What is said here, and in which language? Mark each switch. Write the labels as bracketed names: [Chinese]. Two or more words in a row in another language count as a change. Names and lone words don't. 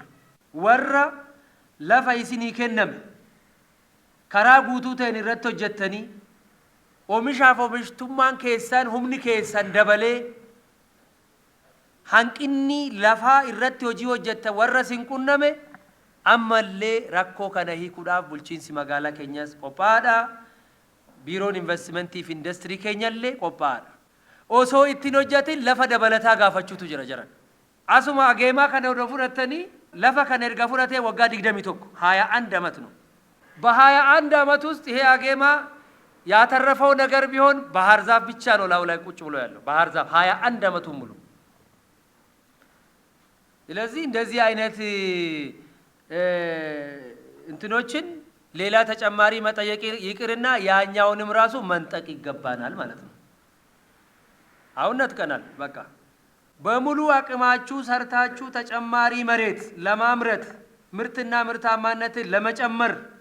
[Oromo] Warra lafa isinii kenname karaa guutuu ta'een irratti hojjettanii oomishaaf oomishtummaan keessan humni keessan dabalee hanqinni lafaa irratti hojii hojjettan warra sin qunname ammallee rakkoo kana hiikuudhaaf bulchiinsi magaalaa keenyas qophaadha. Biiroon investimentii fi industirii keenyallee qophaadha. Osoo ittiin hojjetin lafa dabalataa gaafachuutu jira jiran. Asuma ageemaa kana odoo fudhattanii lafa kan erga fudhatee waggaa 21 [Amharic] 21 ዓመት ነው። በ21 ዓመት ውስጥ ይሄ አጌማ ያተረፈው ነገር ቢሆን ባህር ዛፍ ብቻ ነው ላው ላይ ቁጭ ብሎ ያለው ባህር ዛፍ 21 ዓመቱን ሙሉ። ስለዚህ እንደዚህ አይነት እንትኖችን ሌላ ተጨማሪ መጠየቅ ይቅርና ያኛውንም ራሱ መንጠቅ ይገባናል ማለት ነው። አሁን ነጥቀናል በቃ በሙሉ አቅማችሁ ሰርታችሁ ተጨማሪ መሬት ለማምረት ምርትና ምርታማነትን ለመጨመር